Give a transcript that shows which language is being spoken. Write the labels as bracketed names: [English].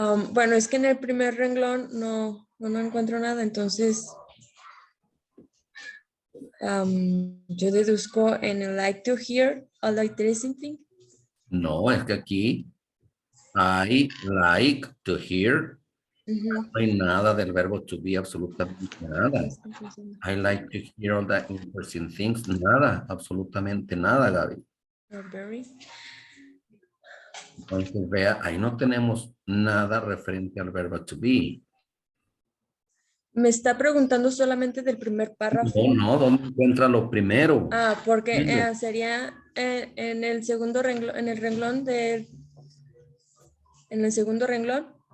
[Spanish] Bueno, es que en el primer renglón no encuentro nada, entonces yo deduzco en el [English] like to hear [Spanish] o [English] like to listen thing. [Spanish] No, es que aquí [English] I like to hear. [Spanish] Ujú. No hay nada del verbo to be, absolutamente nada. [English] I like to hear all the interesting things. [Spanish] Nada, absolutamente nada, Gaby. [English] Strawberry. [Spanish] Entonces, vea, ahí no tenemos nada referente al verbo to be. Me está preguntando solamente del primer párrafo. No, ¿dónde encuentra lo primero? Porque Dilo. sería en el segundo renglón, en el segundo renglón.